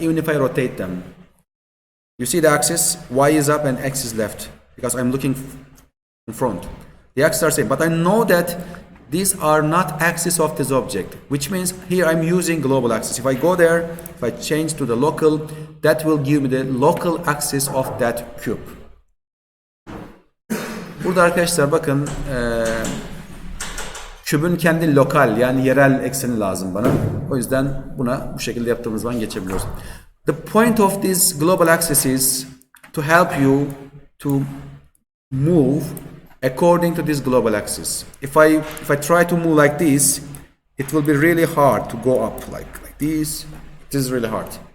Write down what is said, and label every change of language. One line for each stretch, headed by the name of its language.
English: Even if I rotate them. You see the axis, Y is up and X is left because I'm looking in front. The axes are same, but I know that these are not axis of this object, which means here I'm using global axis. If I go there, if I change to the local, that will give me the local axis of that cube.
Turkish: Burada arkadaşlar bakın kübün kendi lokal yani yerel ekseni lazım bana. O yüzden buna bu şekilde yaptığımız zaman geçebiliyoruz.
English: The point of this global axis is to help you to move according to this global axis. If I try to move like this, it will be really hard to go up like this. It is really hard.